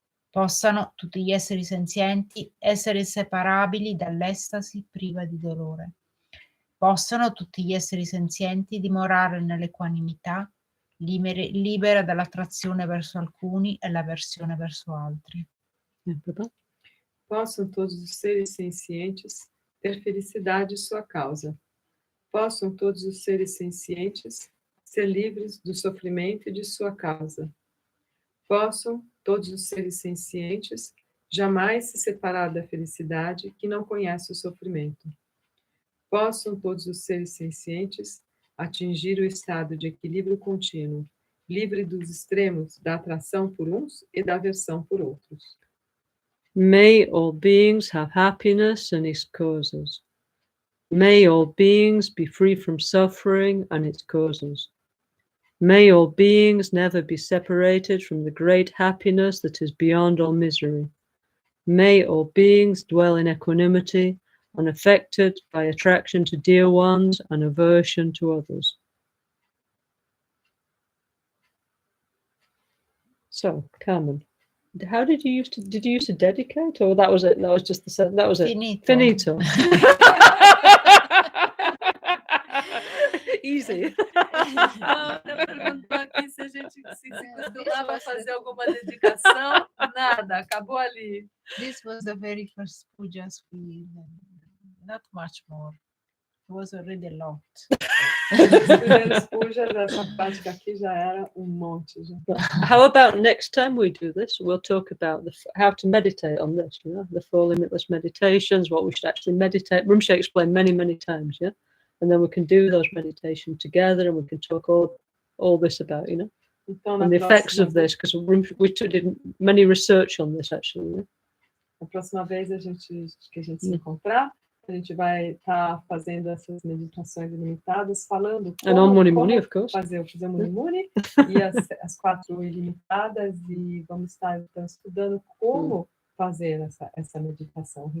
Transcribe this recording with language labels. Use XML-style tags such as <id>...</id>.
<it>Possano tutti gli esseri senzienti essere inseparabili dall'estasi priva di dolore. Possano tutti gli esseri senzienti dimorare nell'equanimità, libera dall'attrazione verso alcuni e l'avversione verso altri.</it> <pt>Possam todos os seres sencientes ter felicidade sua causa. Possam todos os seres sencientes ser livres do sofrimento e de sua causa. Possam todos os seres sencientes jamais se separar da felicidade que não conhece o sofrimento. Possam todos os seres sencientes atingir o estado de equilíbrio contínuo, livre dos extremos da atração por uns e da aversão por outros.</pt> <en>May all beings have happiness and its causes. May all beings be free from suffering and its causes. May all beings never be separated from the great happiness that is beyond all misery. May all beings dwell in equanimity, unaffected by attraction to dear ones and aversion to others. So, Carmen, how did you used to dedicate, or that was it? That was just the that was it.</en> <it>Finito.</it> <en>Easy.</en> <pt>Perguntou aqui se a gente se costumava fazer alguma dedicação. Nada, acabou ali.</pt> <en>This was the very first pujas we not much more. It was already a lot.</en> <pt>Os primeiros pujas, essa prática aqui já era monte. Já.</pt> <en>How about next time we do this? We'll talk about how to meditate on this, you know, the four limitless meditations, what we should actually meditate. Rinpoche explained many times, yeah? And then we can do those meditations together and we can talk all this about, you know,</en> <pt>então,</pt> <en>and the effects of this, because we did many research on this actually. Yeah?</en> <pt>A próxima vez que a gente se encontrar, a gente vai estar fazendo essas meditações ilimitadas, falando como fazer o Muni e as 4 ilimitadas, e vamos estar então estudando como fazer essa meditação.</pt>